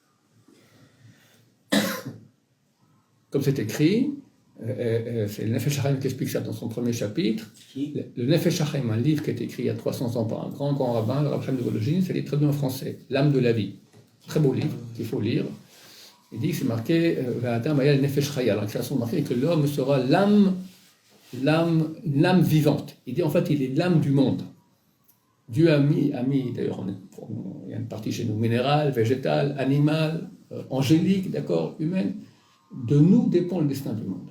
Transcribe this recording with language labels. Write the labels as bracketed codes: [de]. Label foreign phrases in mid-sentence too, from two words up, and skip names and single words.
[fr] Comme c'est écrit, c'est le Nefesh HaChaim qui explique ça dans son premier chapitre. Le Nefesh HaChaim, un livre qui a été écrit il y a 300 ans par un grand rabbin, le Rav Chaim de Volojine, c'est traduit en français, L'âme de la vie. Très beau livre qu'il faut lire. Il dit que c'est marqué [he] והאדם היה לנפש חיה. [fr] La création marquée que l'homme sera l'âme vivante. Il dit en fait il est l'âme du monde. Dieu a mis d'ailleurs, il y a une partie chez nous minérale, végétale, animale, angélique, d'accord, humaine. De nous dépend le destin du monde.